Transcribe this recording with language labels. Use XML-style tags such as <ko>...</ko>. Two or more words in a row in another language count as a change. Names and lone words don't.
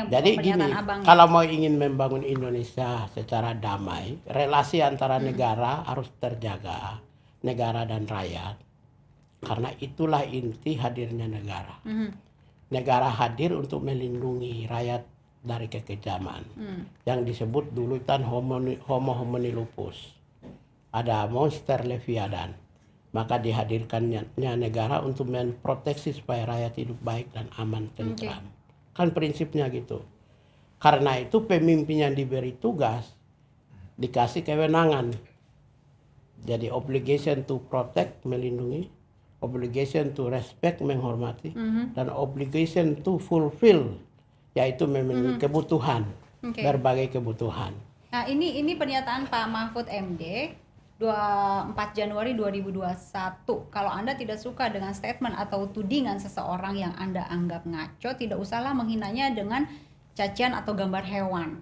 <id>jadi gini, kalau mau ingin membangun Indonesia secara damai, relasi antara negara harus terjaga, negara dan rakyat. Karena itulah inti hadirnya negara. Negara hadir untuk melindungi rakyat dari kekejaman. Yang disebut dulu kan</id> <la>homo homini lupus.</la> <id>Ada monster Leviathan. Maka dihadirkannya negara untuk memproteksi supaya rakyat hidup baik dan aman tentram. Kan prinsipnya gitu. Karena itu pemimpin yang diberi tugas dikasih kewenangan.</id> <en>Jadi obligation to protect, melindungi, obligation to respect,</en> <id>menghormati, dan</id> <en>obligation to fulfill,</en> <id>yaitu memenuhi kebutuhan, berbagai kebutuhan. Nah ini pernyataan Pak Mahfud MD 4 Januari 2021. Kalau Anda tidak suka dengan statement atau tudingan seseorang yang Anda anggap ngaco, tidak usahlah menghinanya dengan cacian atau gambar hewan.</id>